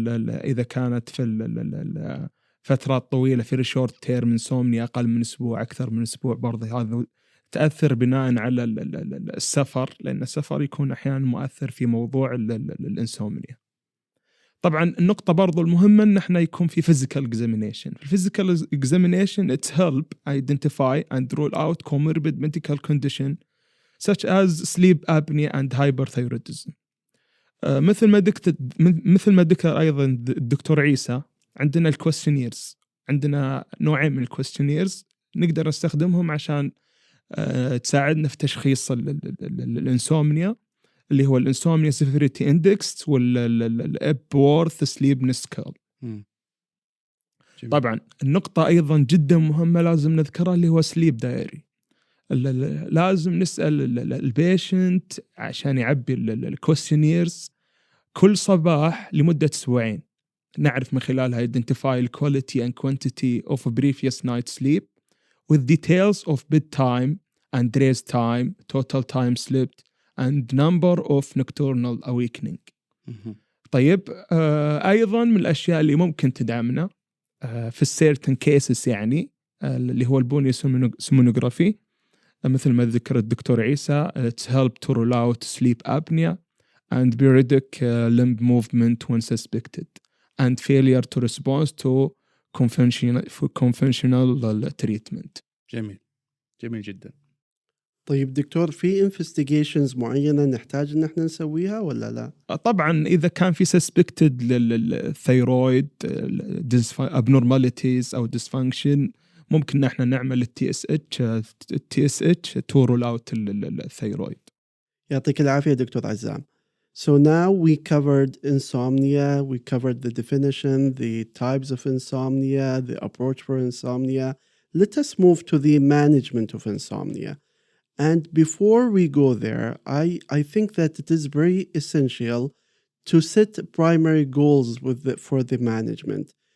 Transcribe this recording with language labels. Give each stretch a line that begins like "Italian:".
Arabic: إذا كانت في فترات طويلة في شورت تيرم انسومنيا أقل من أسبوع أكثر من أسبوع، برضه هذا تأثر بناء على السفر، لأن السفر يكون أحيانا مؤثر في موضوع الانسومنيا. طبعا النقطة برضو المهمة إن إحنا يكون في physical examination.
English: physical examination it help identify and rule out comorbid medical condition such as sleep apnea and hyperthyroidism.
Arabic: مثل ما ذكر أيضا الدكتور عيسى، عندنا الكويستشنيرز، عندنا نوعين من الكويستشنيرز نقدر نستخدمهم عشان تساعدنا في تشخيص الانسومنيا، اللي هو الانسومنيا سيفيريتي اندكس والابورث سليبنس سكيل. طبعا النقطة أيضا جدا مهمة لازم نذكرها اللي هو سليب دايري. لازم نسأل البيشنت عشان يعبي الكويستشنيرز كل صباح لمدة أسبوعين، نعرف من خلالها
English: identify the quality and quantity of previous night sleep with details of bedtime and raise time, total time slept and number of nocturnal awakening.
Arabic: طيب أيضا من الأشياء اللي ممكن تدعمنا في
English: certain cases
Arabic: يعني اللي هو البوني سومونوغرافي مثل ما ذكر الدكتور عيسى
English: to help to rule out sleep apnea and periodic limb movement when suspected and failure to respond to conventional treatment.
Arabic: جميل جدا. طيب دكتور, في investigations معينة نحتاج إن احنا نسويها ولا لا؟ طبعا إذا كان في suspected للثيرويد abnormalities أو dysfunction ممكن نحن نعمل TSH
English: to rule out
Arabic: الثيرويد. يعطيك العافية دكتور عزام.
English: So now we covered insomnia, we covered the definition, the types of insomnia, the approach for insomnia. Let us move to the management of insomnia. And before we go there, I think that it is very essential to set primary goals for the management,